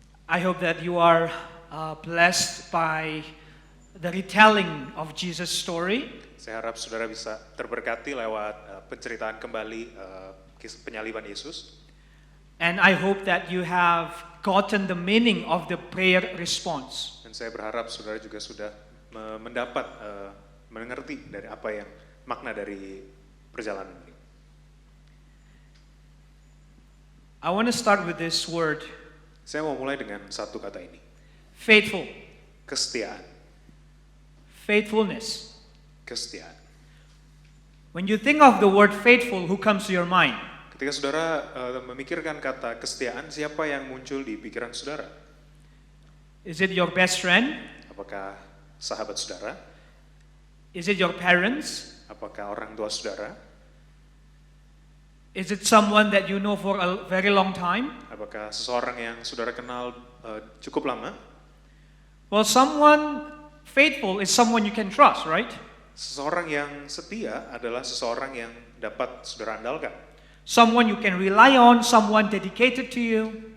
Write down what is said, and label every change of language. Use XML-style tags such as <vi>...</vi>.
<en>I hope that you are blessed by the retelling of Jesus' story.</en> <id>Saya harap saudara bisa terberkati lewat penceritaan kembali kisah penyaliban Yesus.</id> <en>And I hope that you have gotten the meaning of the prayer response.</en> <id>Dan saya berharap saudara juga sudah mendapat mengerti dari apa yang makna dari perjalanan ini.</id> <en>I want to start with this word,</en> <id>Saya mau mulai dengan satu kata ini,</id> <en>faithful,</en> <id>kesetiaan.</id> <en>faithfulness.</en> <id>Kesetiaan.</id> <en>When you think of the word faithful, who comes to your mind?</en> <id>Ketika saudara memikirkan kata kesetiaan, siapa yang muncul di pikiran saudara?</id> <en>Is it your best friend?</en> <id>Apakah sahabat saudara?</id> <en>Is it your parents?</en> <id>Apakah orang tua saudara?</id> <en>Is it someone that you know for a very long time?</en> <id>Apakah seseorang yang saudara kenal cukup lama?</id> <en>Well, someone faithful is someone you can trust, right?</en> <id>Seseorang yang setia adalah seseorang yang dapat saudara andalkan.</id> <en>Someone you can rely on, someone dedicated to you.</en>